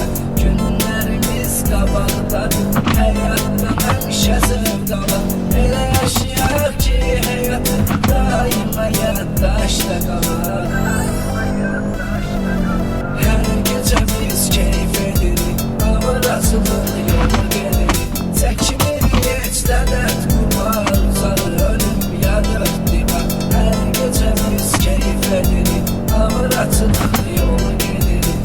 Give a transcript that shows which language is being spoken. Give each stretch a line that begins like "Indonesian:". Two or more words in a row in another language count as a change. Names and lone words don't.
Turkish: Günlerimiz kabaktadı, hayattan hemşe zevk alak. Öyle yaşayak ki hayatı daima yaddaşta kalak.
Azerbaijani: Her gece biz keyif edirik, ama razılıq yolu gelirik. Çəkimirik heç də dərd qurbar, uzar ölüm yadır divar. Hər gece biz keyif edirik, ama razılıq yolu gelirik.